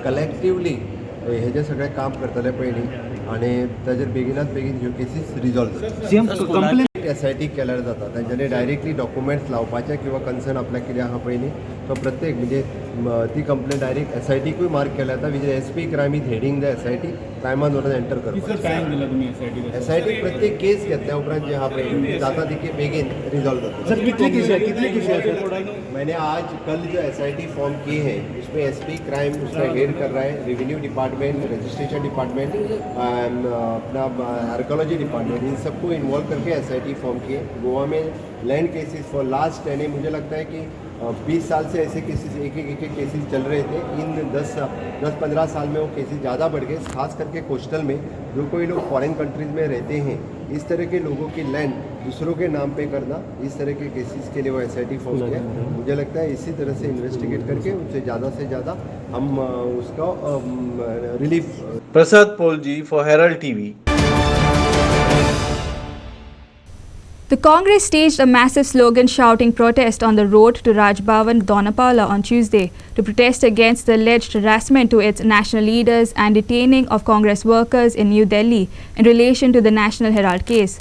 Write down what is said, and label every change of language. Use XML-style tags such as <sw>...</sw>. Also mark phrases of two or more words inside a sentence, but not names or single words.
<kok>कलेक्टिवली हे जे सगळें काम करतले पळय न्ही आनी ताजेर बेगिनात बेगीन ह्यो केसीस रिजॉल्व जाता SIT केल्यार जाता तांच्यांनी</kok> <en>directly documents</en> <kok>लावपाचे किंवा कन्सर्न आपल्याक कितें आहा पळय न्ही तो प्रत्येक म्हणजे ती कंप्लेंट डायरेक्ट SITकूय मार्क केल्या जाता</kok> <en>which SP crime is heading the SIT</en> <kok>क्रायमान व्हरून एंटर करपाक SIT प्रत्येक केस घेतल्या उपरांत जे आहा पळय जाता तितके बेगीन रिजॉल्व</kok> <hi>जाता मैंने आज कल जो SIT फॉर्म किए हैं उसमें SP क्राइम उसमें हेड कर रहा है</hi> <en>revenue department registration department</en> <hi>अपना</hi> <en>archaeology department</en> <hi>इन सबको इन्वॉल्व करके SIT फॉर्म किए गोवा में</hi> <en>land cases for last 10</en> <hi>मुझे लगता है कि 20 साल से ऐसे केसेस एक केसेस चल रहे थे इन 10-15 साल में वो केसेस ज़्यादा बढ़ गए खास करके कोस्टल में जो कोई लोग</hi> <en>foreign countries</en> <hi>में रहते हैं इस तरह के लोगों की लैंड दूसरों के नाम पे करना इस तरह के केसेस के लिए वो SIT फॉर्म किया मुझे लगता है इसी तरह से इन्वेस्टिगेट करके उनसे ज़्यादा से ज़्यादा हम उसका रिलीफ</hi> <en>Prasad Polji for Herald TV. The Congress staged a massive slogan-shouting protest on the road to Raj Bhavan, Donapaula on Tuesday to protest against the alleged harassment to its national leaders and detaining of Congress workers in New Delhi in relation to the National Herald case.</en>